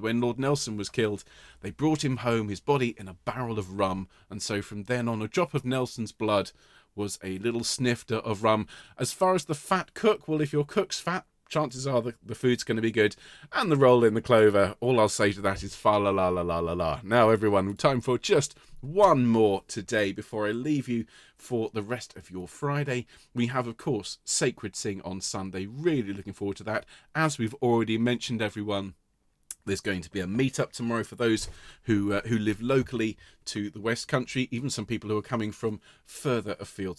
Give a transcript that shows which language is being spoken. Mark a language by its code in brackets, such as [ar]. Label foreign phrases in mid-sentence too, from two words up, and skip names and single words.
[en] When Lord Nelson was killed, they brought him home, his body in a barrel of rum, and so from then on, a drop of Nelson's blood was a little snifter of rum. As far as the fat cook, well, if your cook's fat, chances are the food's going to be good. And the roll in the clover, all I'll say to that is fa la la la la la la. Now, everyone, time for just one more today before I leave you for the rest of your Friday. We have, of course, Sacred Sing on Sunday. Really looking forward to that. As we've already mentioned, everyone, there's going to be a meet-up tomorrow for those who live locally to the West Country, even some people who are coming from further afield.